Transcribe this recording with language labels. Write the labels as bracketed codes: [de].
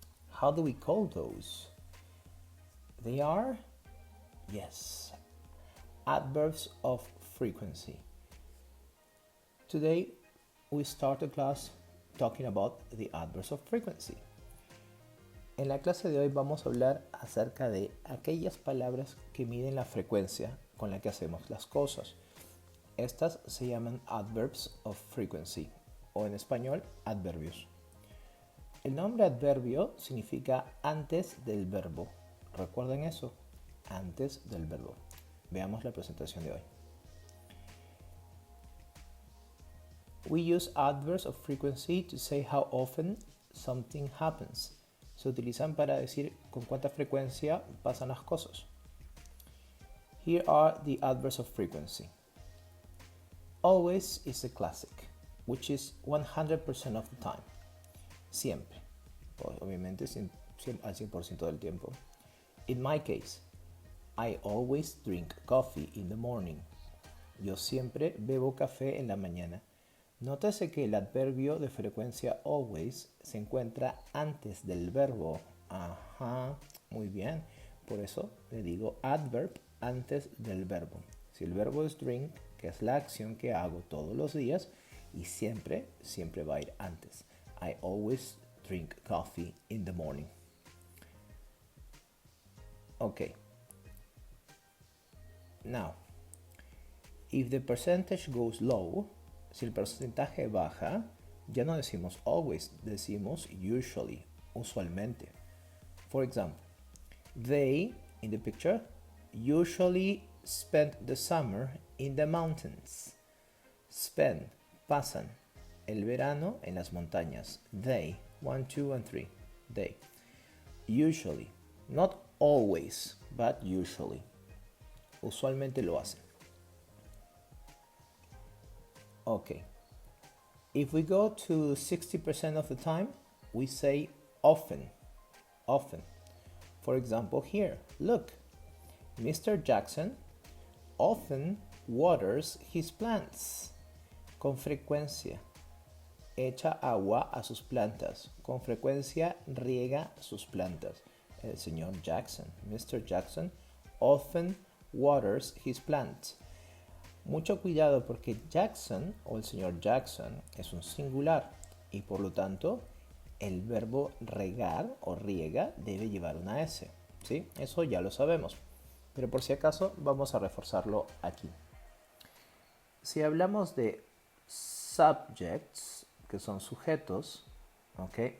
[en] How do we call those? They are, yes, adverbs of frequency. Today we start the class talking about the adverbs of frequency. [es] En la clase de hoy vamos a hablar acerca de aquellas palabras que miden la frecuencia con la que hacemos las cosas. Estas se llaman adverbs of frequency, o en español, adverbios. El nombre adverbio significa antes del verbo. ¿Recuerden eso? Antes del verbo. Veamos la presentación de hoy. [en] We use adverbs of frequency to say how often something happens. [es] Se utilizan para decir con cuánta frecuencia pasan las cosas. [en] Here are the adverbs of frequency. Always is a classic, which is 100% of the time. [es] Siempre. Obviamente al 100% del tiempo. [en] In my case, I always drink coffee in the morning. [es] Yo siempre bebo café en la mañana. Nótese que el adverbio de frecuencia always se encuentra antes del verbo. Ajá, muy bien. Por eso le digo adverb antes del verbo. Si el verbo es drink, que es la acción que hago todos los días, y siempre va a ir antes. [en] I always drink coffee in the morning. Okay. Now, if the percentage goes low, [es] si el porcentaje baja, ya no decimos always, decimos usually, usualmente. [en] For example, they, in the picture, usually spend the summer in the mountains. [es] Spend, pasan, el verano en las montañas. [en] They, 1, 2, and 3. They. Usually, not always, but usually. [es] Usualmente lo hacen. [en] Okay. If we go to 60% of the time, we say often. Often. For example, here, look. Mr. Jackson often waters his plants. [es] Con frecuencia. Echa agua a sus plantas. Con frecuencia riega sus plantas. El señor Jackson, Mr. [en] Jackson, often waters his plants. [es] Mucho cuidado porque Jackson o el señor Jackson es un singular y por lo tanto el verbo regar o riega debe llevar una S. ¿Sí? Eso ya lo sabemos. Pero por si acaso vamos a reforzarlo aquí. Si hablamos de subjects, que son sujetos, ¿ok?